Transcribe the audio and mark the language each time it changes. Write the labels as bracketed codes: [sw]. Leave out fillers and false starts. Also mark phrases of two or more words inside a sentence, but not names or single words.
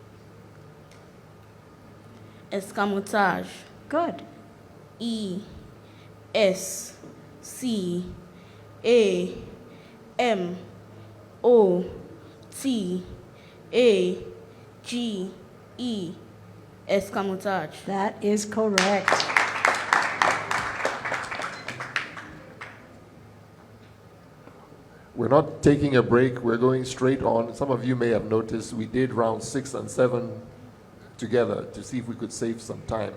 [en] Escamotage. Good. E S C A M O T A G, E, escamotage. That is correct. We're not taking a break. We're going straight on. Some of you may have noticed we did round 6 and 7 together to see if we could save some time.